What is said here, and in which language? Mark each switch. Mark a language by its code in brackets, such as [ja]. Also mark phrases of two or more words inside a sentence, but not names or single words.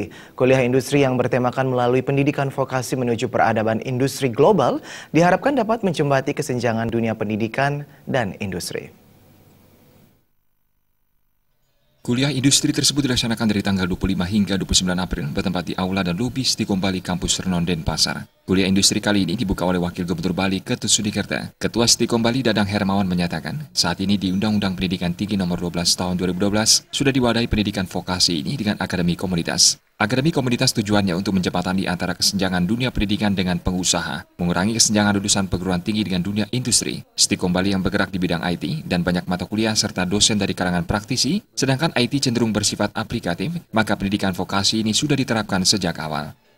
[id] Kuliah industri yang bertemakan melalui pendidikan vokasi menuju peradaban industri global diharapkan dapat menjembati kesenjangan dunia pendidikan dan industri. Kuliah industri tersebut dilaksanakan dari tanggal 25 hingga 29 April bertempat di Aula dan Lobi Stikom Bali Kampus Renon Denpasar. Kuliah industri kali ini dibuka oleh Wakil Gubernur Bali Ketut Sudikerta. Ketua Stikom Bali Dadang Hermawan menyatakan, saat ini di Undang-Undang Pendidikan Tinggi Nomor 12 Tahun 2012 sudah diwadahi pendidikan vokasi ini dengan akademi komunitas. Akademi komunitas tujuannya untuk menjembatani antara kesenjangan dunia pendidikan dengan pengusaha, mengurangi kesenjangan lulusan perguruan tinggi dengan dunia industri. Stikom Bali yang bergerak di bidang IT dan banyak mata kuliah serta dosen dari kalangan praktisi, sedangkan IT cenderung bersifat aplikatif, maka pendidikan vokasi ini sudah diterapkan sejak awal.